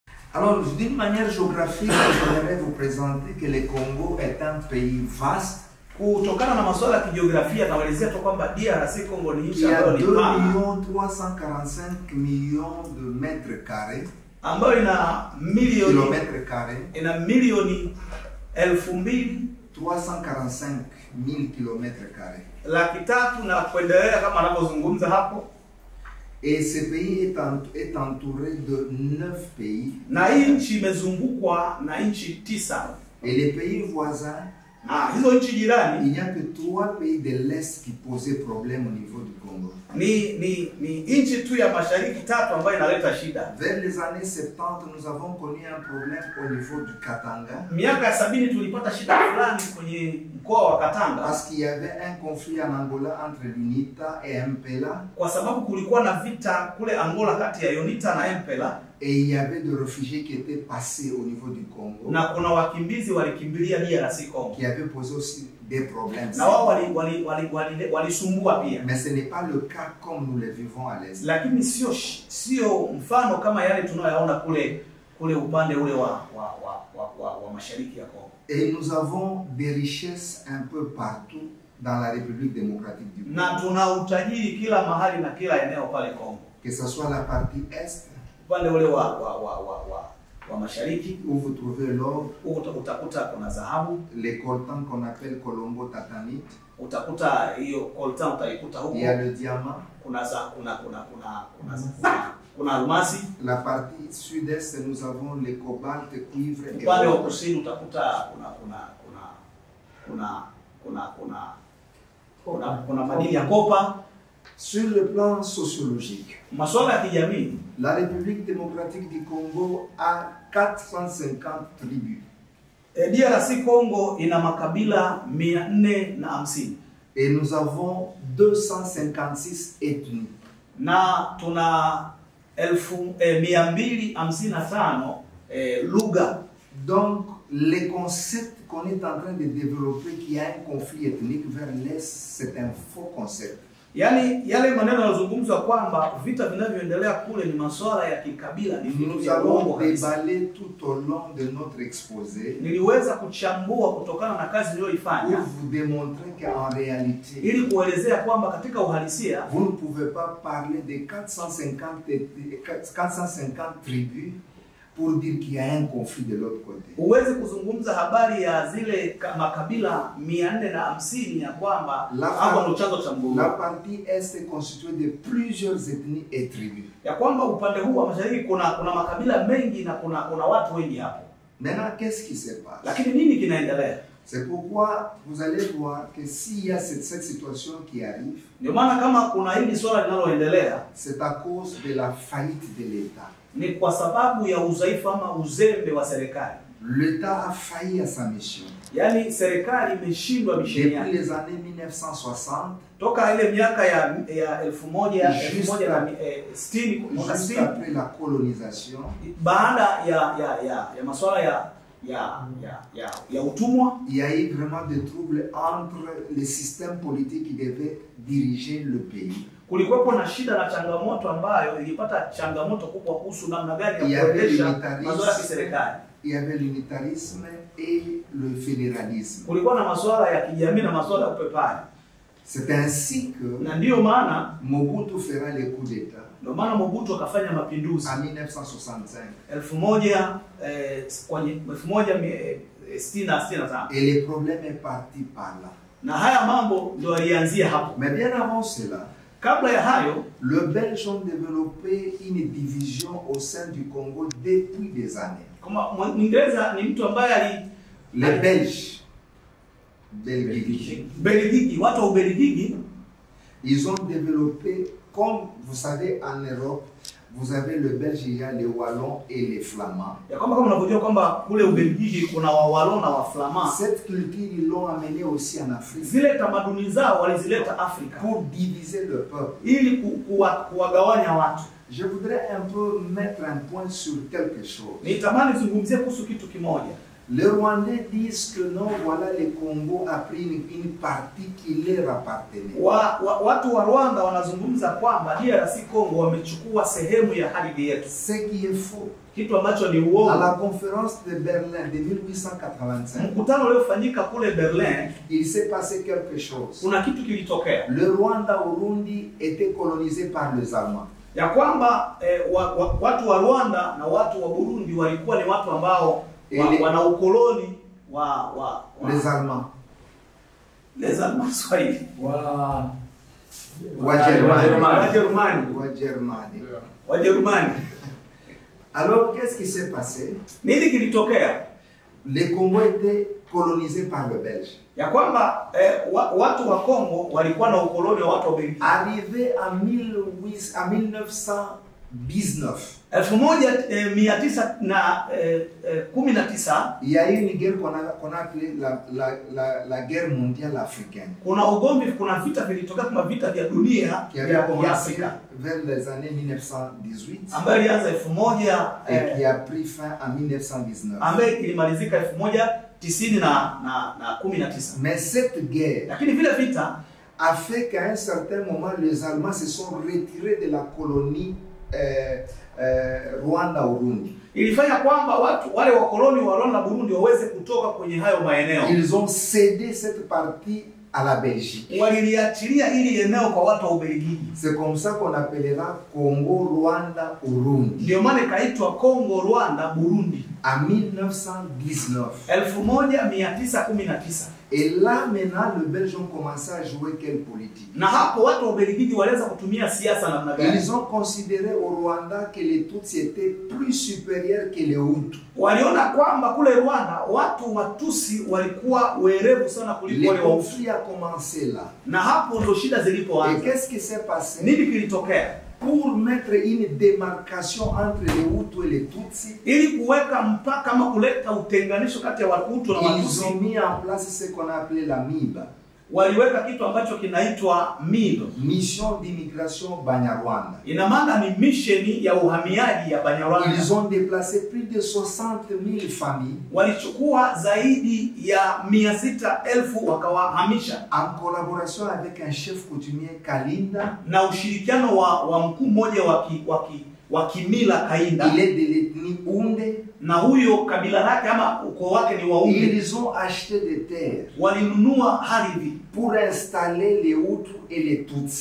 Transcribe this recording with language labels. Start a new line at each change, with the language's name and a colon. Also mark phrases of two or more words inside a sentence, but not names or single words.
French: Alors, d'une manière géographique, j'aimerais vous présenter que le Congo est un pays vaste.
Swahili: Kutokana na masuala ya kijiografia naelezea tu kwamba DRC Congo ni nchi
French: Il y a
Swahili: ambayo ni
French: 2,345 millions de mètres carrés.
Swahili: Ambayo ina milioni
French: kilomètres carrés.
Swahili: Ina milioni
French: 2,345,000 kilomètres carrés.
Swahili: 300,000 na kuendelea kama anavyozungumza hapo.
French: Et ce pays est entouré de 9 pays.
Swahili: Na hii nchi imezungukwa na nchi 9.
French: Et les pays voisins,
Swahili: hizo nchi jirani,
French: il n'y a que 3 pays de l'Est qui posaient problème au niveau du Congo.
Swahili: Ni nchi tu ya mashariki 3 ambayo inaleta shida.
French: Vers les années 70, nous avons connu un problème au niveau du Katanga.
Swahili: Miaka ya 70 tulipata shida fulani kwenye mkoa wa Katanga.
French: Parce qu'il y avait un conflit en Angola entre l'UNITA et MPLA.
Swahili: Kwa sababu kulikuwa na vita kule Angola kati ya UNITA na MPLA.
French: Et il y avait des réfugiés qui étaient passés au niveau du Congo.
Swahili: Na kuna wakimbizi walikimbilia DRC Congo.
French: Qui avaient posé aussi des problèmes.
Swahili: Na wao walisumbua pia.
French: Mais ce n'est pas le cas comme nous le vivons à l'Est.
Swahili: Lakini sio mfano kama yale tunayoyaona kule upande ule wa mashariki ya Kongo.
French: Et nous avons des richesses un peu partout dans la République démocratique du Congo.
Swahili: Na tuna utajiri kila mahali na kila eneo pale Kongo.
French: Que ce soit la partie est,
Swahili: upande ule wa mashariki,
French: où vous trouvez l'or,
Swahili: utakuta kuna dhahabu,
French: les coltans qu'on appelle colombo tatanite,
Swahili: utakuta hiyo coltan utaikuta huko.
French: Il y a le diamant,
Swahili: kuna almasi.
French: La partie sud-est, nous avons le cobalt, cuivre et
Swahili: upande wa kusini utakuta kuna madini ya kopa.
French: Sur le plan sociologique, la République démocratique du Congo a 450 tribus.
Swahili: DRC Congo ina makabila 450.
French: Et nous avons 256 ethnies.
Swahili: Na tuna 255 lugha.
French: Donc les concepts qu'on est en train de développer, qu'il y a un conflit ethnique vers l'Est, c'est un faux concept.
Swahili: Yani yale maneno yanazungumzwa kwamba vita vinavyoendelea kule ni masuala ya kikabila, ni vitu vya uongo kabisa.
French: Nous allons déballer tout au long de notre exposé.
Swahili: Niliweza kuchambua kutokana na kazi niliyoifanya
French: pour vous démontrer qu'en réalité,
Swahili: ili kuelezea kwamba katika uhalisia,
French: vous ne pouvez pas parler de 450 tribus pour dire qu'il y a un conflit de l'autre côté.
Swahili: Uweze kuzungumza habari ya zile makabila 450 ya kwamba hapo ndo chanzo cha mgogoro.
French: La partie est est constituée de plusieurs ethnies et tribus.
Swahili: Ya kwamba upande huu wa mashariki kuna makabila mengi na kuna watu wengi hapo.
French: Maintenant, qu'est-ce qui se passe?
Swahili: Lakini nini kinaendelea?
French: C'est pourquoi vous allez voir que s'il y a cette situation qui arrive,
Swahili: ndio maana kama kuna hili swala linaloendelea,
French: c'est à cause de la faillite de l'État.
Swahili: Ni kwa sababu ya udhaifu ama uzembe wa serikali.
French: L'État a failli à sa mission.
Swahili: Yani serikali imeshindwa misheni yake.
French: Depuis les années 1960,
Swahili: toka ile miaka ya 1960
French: juste après la colonisation,
Swahili: baada ya masuala ya utumwa,
French: il y a eu vraiment des troubles entre les systèmes politiques qui devaient diriger le pays.
Swahili: Kulikuwa na shida na changamoto ambayo ilipata changamoto kubwa kuhusu namna gani ya kuendesha masuala ya serikali.
French: Il y avait l'unitarisme et le fédéralisme.
Swahili: Kulikuwa na masuala ya kijamii na masuala ya upepari.
French: C'est ainsi que
Swahili: na ndio maana
French: Mobutu fera le coup d'état.
Swahili: Ndio maana Mobutu akafanya mapinduzi
French: en 1965.
Swahili: 1965.
French: Et le problème est parti par là.
Swahili: Na haya mambo ndio yalianzia hapo.
French: Mais bien avant cela,
Swahili: kabla ya hayo,
French: le Belges ont développé une division au sein du Congo depuis des années.
Swahili: Kama Mwingereza ni mtu ambaye
French: les Belges,
Swahili: Belgiki, watu wa Ubelgiki,
French: ils ont développé, comme vous savez en Europe, vous avez le Belge, il y a les Wallons et les Flamands.
Swahili: Ya kama unavyojua kwamba kule Ubelgiki kuna wa Wallon na wa Flamand.
French: Cette culture ils l'ont amené aussi en Afrique.
Swahili: Zile tamaduni zao walizileta Afrika
French: pour diviser le peuple.
Swahili: Ili kuwagawanya watu.
French: Je voudrais un peu mettre un point sur quelque chose.
Swahili: Nitamani zungumzie kuhusu kitu kimoja.
French: Les Rwandais disent que non, voilà, le Congo a pris une partie qui leur appartenait.
Swahili: Watu wa Rwanda wanazungumza kwamba DRC Congo wamechukua sehemu ya ardhi yetu.
French: Ce qui est faux.
Swahili: Kitu ambacho ni uongo.
French: À la conférence de Berlin de 1885,
Swahili: mkutano uliofanyika kule Berlin,
French: il s'est passé quelque chose.
Swahili: Kuna kitu kilitokea.
French: Le Rwanda Urundi était colonisé par les Allemands.
Swahili: Ya kwamba watu wa Rwanda na watu wa Burundi walikuwa ni watu ambao wana ukoloni wa
French: les Allemands. Les Allemands Swahili. Wajerumani. Alors qu'est-ce qui s'est passé?
Swahili: Nini kilitokea?
French: Le Congo était colonisé par le Belge.
Swahili: Ya kwamba watu wa Kongo walikuwa na ukoloni wa watu wa Belgiji.
French: Arrivé en 1919.
Swahili: 1919
French: il y a eu une guerre qu'on a appelée la guerre mondiale africaine.
Swahili: Kuna ugomvi, kuna vita vilitokea kama vita vya dunia ya Afrika
French: vers les années 1918
Swahili: ambayo ilianza
French: et qui a pris fin en 1919.
Swahili: Ambayo ilimalizika 1919.
French: Mais cette guerre,
Swahili: lakini vile vita
French: a fait qu'à un certain moment les Allemands se sont retirés de la colonie Rwanda Urundi.
Swahili: Ilifanya kwamba watu wale wakoloni wa Rwanda Burundi waweze kutoka kwenye hayo maeneo.
French: Ils ont cédé cette partie à la Belgique.
Swahili: Waliliachilia ili eneo kwa watu wa Ubelgiji.
French: C'est comme ça qu'on appellera Congo Rwanda Urundi.
Swahili: Ndio maana ikaitwa Congo Rwanda Burundi
French: en 1919.
Swahili: 1919.
French: Et là maintenant les Belges ont commencé à jouer quelle politique?
Swahili: Na hapo watu wa Ubelgiji walianza kutumia siasa namna gani?
French: Ils ont considéré au Rwanda que les Tutsis étaient plus supérieurs que les Hutus.
Swahili: Waliona kwamba kule Rwanda watu Watusi walikuwa werevu sana kuliko wale Wahutu.
French: Le conflit a commencé là.
Swahili: Na hapo ndo shida zilipoanza.
French: Et qu'est-ce qui s'est passé?
Swahili: Nini kilitokea?
French: Pour mettre une démarcation entre les Hutus et les Tutsis,
Swahili: ili kuweka mpaka kama kuleta utenganisho kati ya Wahutu na Watusi,
French: ils ont mis en place ce qu'on a appelé la MIBA.
Swahili: Waliweka kitu ambacho kinaitwa MIBA,
French: Mission d'immigration Banyarwanda.
Swahili: Ina maana ni misheni ya uhamiaji ya Banyarwanda.
French: Ils ont déplacé plus de 60,000 familles.
Swahili: Walichukua zaidi ya 600,000 wakawahamisha.
French: En collaboration avec un chef coutumier Kalinda.
Swahili: Na ushirikiano wa mkuu mmoja wa kimila Kainda.
French: Il est de l'ethnie Hunde.
Swahili: Na huyo kabila lake ama ukoo wake ni Wahunde.
French: Ils ont acheté des terres.
Swahili: Walinunua ardhi
French: pour installer les Hutus et les Tutsis.